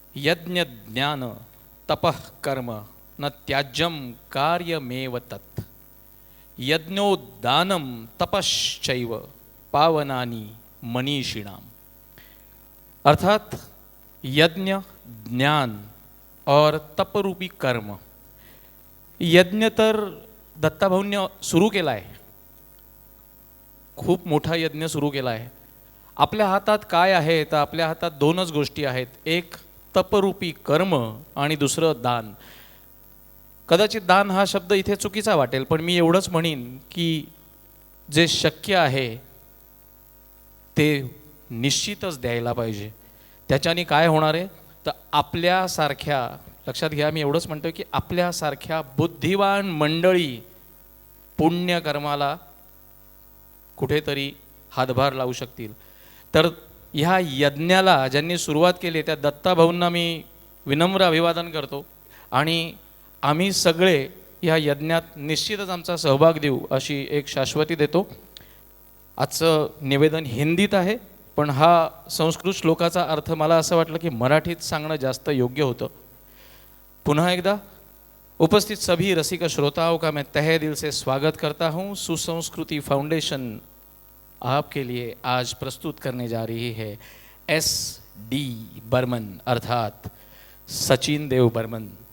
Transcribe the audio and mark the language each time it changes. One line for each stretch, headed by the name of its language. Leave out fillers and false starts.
Sanskrit: यज्ञ ज्ञान तपः कर्म न त्याज्यम कार्यमेव तत् यज्ञोदानम तपश्चैव पावनानि मनीषिणाम।
Hindi: अर्थात यज्ञ ज्ञान और तपरूपी कर्म।
Marathi: यज्ञ तर दत्ताभाऊंनी सुरू केला आहे, खूप मोठा यज्ञ सुरू केला आहे। आपल्या हातात काय आहे तर आपल्या हातात दोनच गोष्टी आहेत, एक तपरूपी कर्म आणि दुसरं दान। कदाचित दान हा शब्द इथे चुकीचा वाटेल, पण मी एवढंच म्हणीन की जे शक्य आहे ते निश्चितच द्यायला पाहिजे। त्याच्याने काय होणार आहे तर आपल्यासारख्या, लक्षात घ्या मी एवढंच म्हणतोय की आपल्यासारख्या बुद्धिवान मंडळी पुण्यकर्माला कुठेतरी हातभार लावू शकतील। तर ह्या यज्ञाला ज्यांनी सुरुवात केली त्या दत्ताभाऊंना मी विनम्र अभिवादन करतो आणि आम्ही सगळे या यज्ञात निश्चितच आमचा सहभाग देऊ अशी एक शाश्वती देतो। आजचं निवेदन हिंदीत आहे, पण हा संस्कृत श्लोकाचा अर्थ मला असं वाटलं की मराठीत सांगणं जास्त योग्य होतं। पुनः एकदा
Hindi: उपस्थित सभी रसिक श्रोताओं का मैं तहे दिल से स्वागत करता हूँ। सुसंस्कृति फाउंडेशन आपके लिए आज प्रस्तुत करने जा रही है SD बर्मन अर्थात सचिन देव बर्मन।